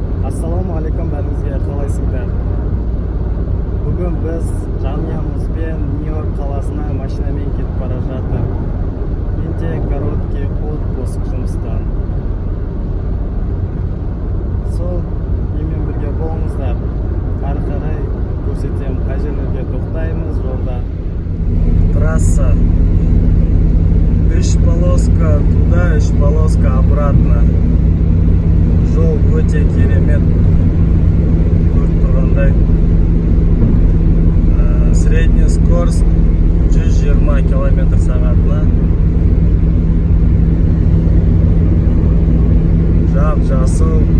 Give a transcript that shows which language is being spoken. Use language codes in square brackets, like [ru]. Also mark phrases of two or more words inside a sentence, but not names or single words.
[kk] Ассалаумағалейкум, бәріңізге қалайсыңдар? Бүгін біз жанұямызбен Нью-Йорк қаласына машинамен кетіп бара жатыр. Менде [ru] короткий отпуск [kk] жұмыстан. Сол менімен бірге болыңыздар. Ары қарай көрсетем, қай жерлерге тоқтаймыз жолда. [ru] Трасса 3 полоска туда, 3 полоска обратно. [kk] Жол өте керемет, көріп тұрғандай. [ru] Средний скорость 120 км сағатына. [kk] Жап-жасыл.